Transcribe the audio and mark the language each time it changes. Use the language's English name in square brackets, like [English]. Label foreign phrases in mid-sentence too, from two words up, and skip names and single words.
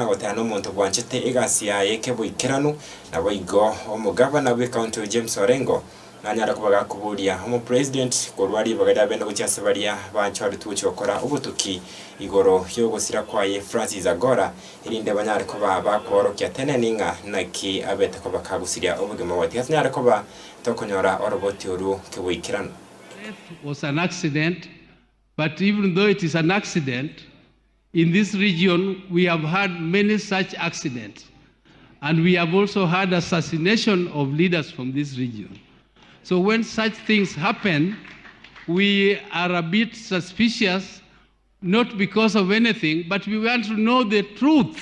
[Gusii] gotana omuntu bwanchite igasi yaye kebwikiranu na bayigo omugabana we county James Orengo anyara kubaga kuburia omu president gorwari bagada benda gucyase baria banchwari tuchokora ubutuki igoro Ogosira kwaye Francis Ogolla irinde banyara kuba bakorokia teneninga naki abete kuba kagusiria obugema wati anyara kuba tokonyora oroboti oru kebwikiranu. [English] Was an accident, but even though it is an accident, in this region we have had many such accidents, and we have also had assassination of leaders from this region. So when such things happen, we are a bit suspicious, not because of anything, but we want to know the truth.